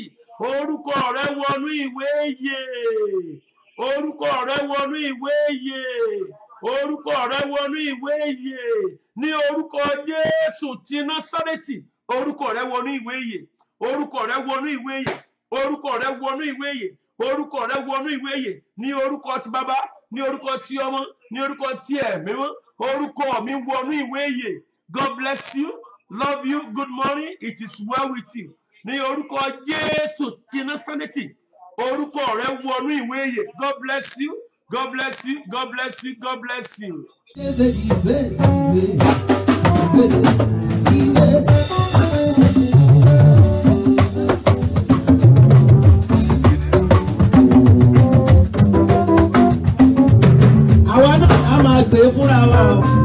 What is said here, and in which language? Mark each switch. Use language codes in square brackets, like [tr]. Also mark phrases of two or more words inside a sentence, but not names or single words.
[yo] Orúkọ rẹ wọnú ìwé ìyè, orúkọ rẹ wọnú ìwé ìyè, orúkọ rẹ wọnú ìwé ìyè ní orúkọ Jésù ti Násárẹ́tì. Orúkọ rẹ wọnú ìwé ìyè, orúkọ rẹ wọnú ìwé ìyè, orúkọ rẹ wọnú ìwé ìyè, orúkọ rẹ wọnú ìwé ìyè ní orúkọ ti Bàbá, ní orúkọ ti Ọmọ, ní orúkọ ti Ẹ̀mí Mímọ́. Orúkọ mi wọnú ìwé ìyè. [en] God bless you, love you, good morning, it is well with you. [yo] Ní orúkọ Jésù ti Násárẹ́tì, orúkọ rẹ wọnú ìwé ìyè. [en] God bless you, God bless you, God bless you, God bless you. [yo] Àwa náà a máa gbé fúnra wa o.